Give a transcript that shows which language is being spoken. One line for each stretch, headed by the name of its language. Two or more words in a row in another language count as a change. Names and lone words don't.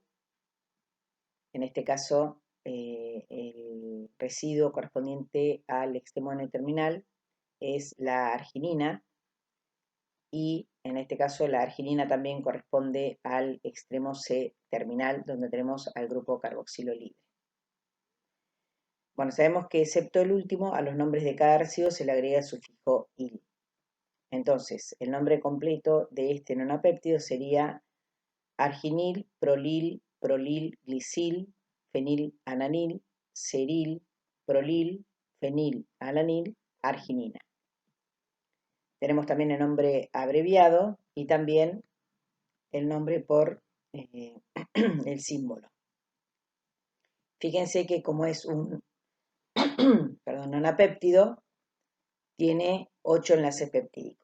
Spanish: En este caso, el residuo correspondiente al extremo N-terminal es la arginina, y en este caso la arginina también corresponde al extremo C-terminal, donde tenemos al grupo carboxilo libre. Bueno, sabemos que excepto el último, a los nombres de cada residuo se le agrega el sufijo -il. Entonces, el nombre completo de este nonapéptido sería arginil, prolil, prolil, glicil, fenilananil, seril, prolil, fenilalanil, arginina. Tenemos también el nombre abreviado y también el nombre por el símbolo. Fíjense que como es un nonapéptido, tiene 8 enlaces peptídicos.